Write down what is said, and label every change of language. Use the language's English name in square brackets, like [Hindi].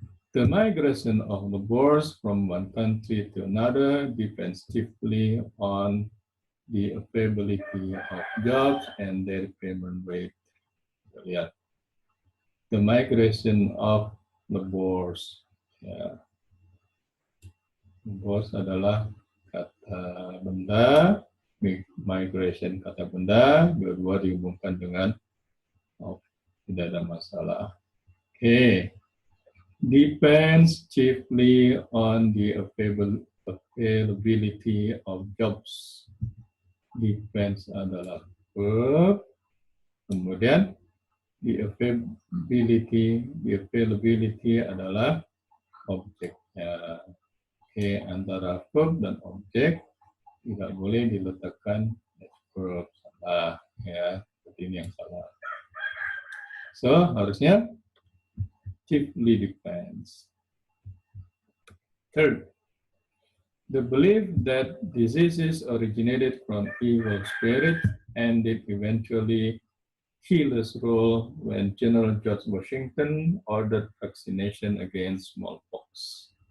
[English] The migration of laborers from one country to another depends chiefly on the availability of jobs and their payment rate. Lihat. The migration of laborers. [Indonesian] Ya. Laborers adalah kata benda, migration kata benda, dua-dua dihubungkan dengan tidak ada masalah. [English] Okay. Depends chiefly on the availability of jobs. [Indonesian] Depends adalah verb. Kemudian the availability adalah objeknya. Oke, antara verb dan objek tidak boleh diletakkan verb. Salah, ya. Seperti ini yang salah. So, harusnya [English] chiefly depends. Third, the belief that diseases originated from evil spirits ended eventually Hitler's role when General George Washington ordered vaccination against smallpox.